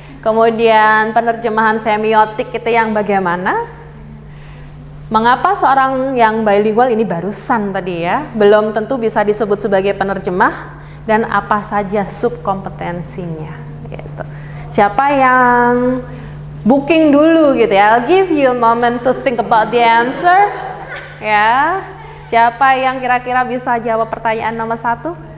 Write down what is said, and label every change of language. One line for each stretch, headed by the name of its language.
Indonesian: Kemudian penerjemahan semiotik itu yang bagaimana? Mengapa seorang yang bilingual ini barusan tadi ya, belum tentu bisa disebut sebagai penerjemah dan apa saja subkompetensinya gitu. Siapa yang booking dulu gitu ya?
English: I'll give you a moment to think about the answer.
Indonesian: Ya. Siapa yang kira-kira bisa jawab pertanyaan nomor 1?